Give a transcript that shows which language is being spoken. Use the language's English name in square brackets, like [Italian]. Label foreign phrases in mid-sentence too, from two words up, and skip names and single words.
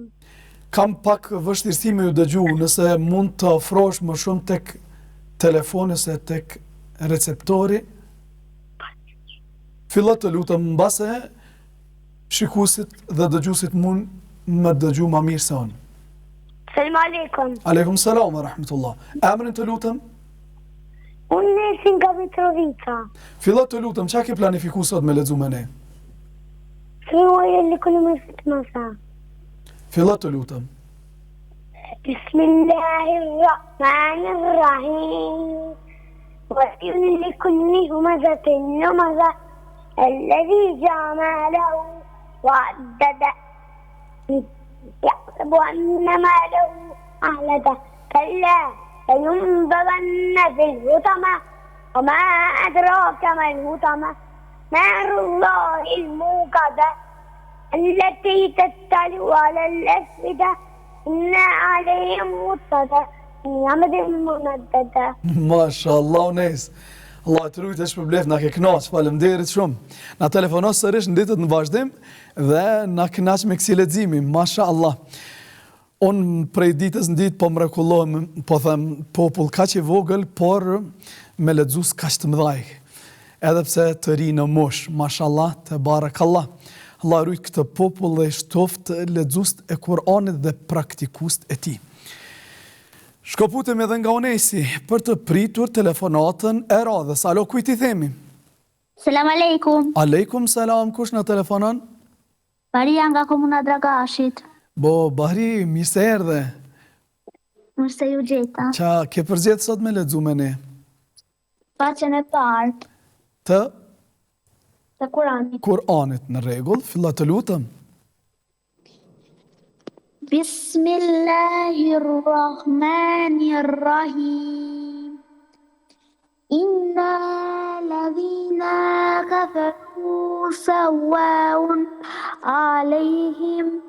[Albanian] Kam pak vështirësi me ju dëgju, nëse mund të ofrosh më shumë tek telefoni se tek receptori. Fillo të lutem mbase shikuesit dhe dëgjuesit mund më dëgju më mirë se unë. [Arabic] سلام عليكم. عليكم السلام ورحمة الله. [Albanian] Emrin të lutem? Unë nesin nga Mitrovica. Fillo të lutem, çka ke planifiku sot me lexu me ne? Smuaj l'ekonomisë të mësa. Fillo të lutem. [Arabic] بسم الله الرحمن الرحيم. وَيْلٌ لِكُلِّ هُمَزَةٍ لُمَزَةٍ الَّذِي جَمَعَ مَالَهُ وَعَدَّدَهُ يَحْسَبُ أَنَّ مَالَهُ أَخْلَدَهُ كَلَّا لَيُنبَذَنَّ فِي الْحُطَمَةِ وَمَا أَدْرَاكَ مَا الْحُطَمَةُ نَارُ اللَّهِ الْمُوقَدَةُ التي تطلع على الأفئدة إن عليهم مؤصدة يعمد ممددة. ما شاء الله, unes. [Albanian] Allah të rujtë është përblef, na ke knaq, faleminderit shumë. Na telefonos sërish në ditët në vazhdim dhe na knaq me kësi leximi, [Arabic] ما شاء الله. [Albanian] Unë prej ditës në ditë po mrekullohem, po them, popull kaq i vogël, por me lexues kaq të mëdhaj. Edhe pse të ri në mosh, [Arabic] ما شاء الله, تبارك الله. [Albanian] Allah rujt këtë popull dhe shtoft lexues e Kur'anit dhe praktikus e tij. Shkoputem edhe nga Unesi për të pritur telefonatën e radhës. Alo, kujt i themi? [Arabic] سلام عليكم. عليكم السلام, [Albanian] kush na telefonon? Baria nga komuna Dragashit. Bahri, mirë se erdhe. Mirë se ju gjeta. Qa ke përgjetë sot me lexu me ne? Faqen e parë Të të Kuranit. Kur'anit, në rregull, fillo të lutem. [Arabic] بسم الله الرحمن الرحيم. إن الذين كفروا سواء عليهم